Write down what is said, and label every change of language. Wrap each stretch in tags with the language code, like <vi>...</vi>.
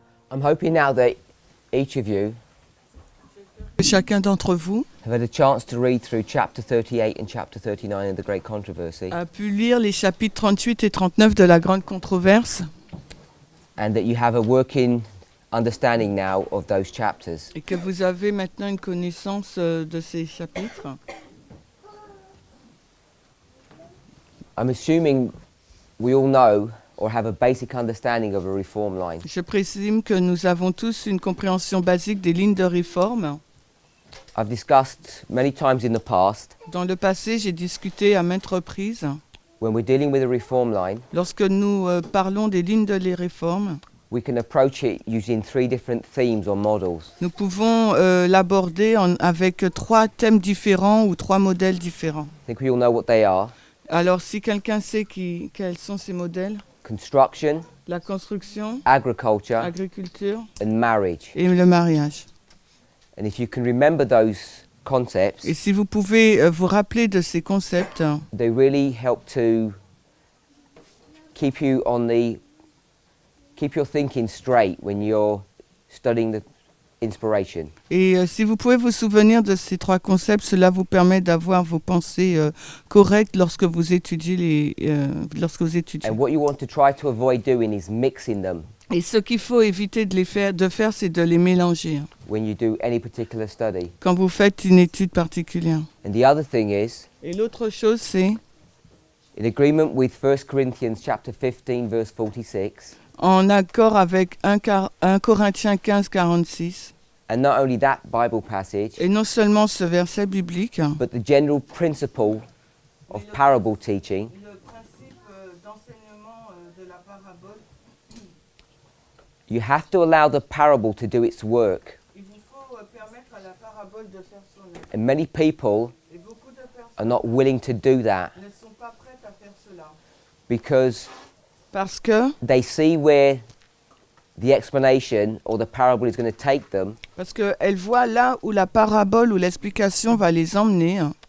<en>I'm hoping now that each of you</en> <fr>Chacun d'entre vous</fr> <en>have had a chance to read through chapter 38 and chapter 39 of the Great Controversy,</en> <fr>a pu lire les chapitres 38 et 39 de la Grande Controverse</fr> <en>and that you have a working understanding now of those chapters.</en> <fr>et que vous avez maintenant une connaissance de ces chapitres.</fr> <en>I'm assuming we all know or have a basic understanding of a reform line.</en> <fr>Je présume que nous avons tous une compréhension basique des lignes de réforme.</fr> <en>I've discussed many times in the past,</en> <fr>Dans le passé, j'ai discuté à maintes reprises.</fr> <en>when we're dealing with a reform line,</en> <fr>Lorsque nous parlons des lignes de les réformes,</fr> <en>we can approach it using three different themes or models.</en> <fr>nous pouvons l'aborder avec trois thèmes différents ou trois modèles différents.</fr> <en>I think we all know what they are:</en> <fr>Alors, si quelqu'un sait quels sont ces modèles,</fr> <en>construction,</en> <fr>la construction,</fr> <en>agriculture,</en> <fr>agriculture</fr> <en>and marriage.</en> <fr>et le mariage.</fr> <en>And if you can remember those concepts,</en> <fr>Et si vous pouvez vous rappeler de ces concepts,</fr> <en>they really help to keep your thinking straight when you're studying the inspiration.</en> <fr>et si vous pouvez vous souvenir de ces trois concepts, cela vous permet d'avoir vos pensées correctes lorsque vous étudiez</fr> <en>And what you want to try to avoid doing is mixing them</en> <fr>Et ce qu'il faut éviter de faire, c'est de les mélanger</fr> <en>when you do any particular study.</en> <fr>quand vous faites une étude particulière.</fr> <en>And the other thing is,</en> <fr>Et l'autre chose, c'est,</fr> <en>in agreement with 1 Corinthians chapter 15 verse 46,</en> <fr>en accord avec 1 Corinthiens 15, 46,</fr> <en>and not only that Bible passage,</en> <fr>et non seulement ce verset biblique,</fr> <en>but the general principle of parable teaching,</en> <fr>le principe d'enseignement de la parabole,</fr> <en>you have to allow the parable to do its work.</en> <fr>il vous faut permettre à la parabole de faire son œuvre.</fr> <en>And many people</en> <fr>Et beaucoup de</fr> <en>are</en> <fr>personnes</fr> <en>not willing to do that</en> <fr>ne sont pas prêtes à faire cela.</fr> <en>because</en> <fr>Parce que</fr> <en>they see where the explanation or the parable is going to take them,</en> <fr>qu'elles voient là où la parabole ou l'explication va les emmener,</fr>